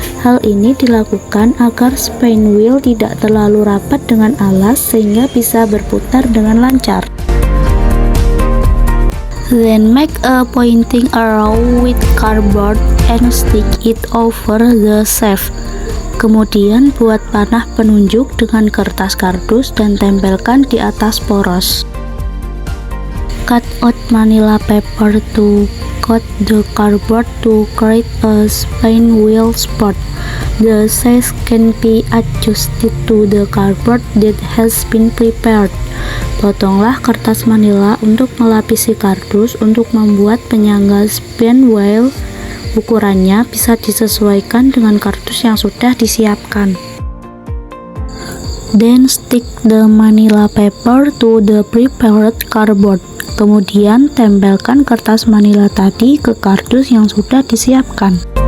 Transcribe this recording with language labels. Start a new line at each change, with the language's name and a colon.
Indonesian: Hal ini dilakukan agar spin wheel tidak terlalu rapat dengan alas sehingga bisa berputar dengan lancar.
English: Then make a pointing arrow with cardboard and stick it over the shaft.
Indonesian: Kemudian buat panah penunjuk dengan kertas kardus dan tempelkan di atas poros.
English: Cut out manila paper to cut the cardboard to create a spin wheel spot. The size can be adjusted to the cardboard that has been prepared.
Indonesian: Potonglah kertas manila untuk melapisi kardus untuk membuat penyangga spin wheel. Ukurannya bisa disesuaikan dengan kardus yang sudah disiapkan.
English: Then stick the manila paper to the prepared cardboard.
Indonesian: Kemudian tempelkan kertas manila tadi ke kardus yang sudah disiapkan.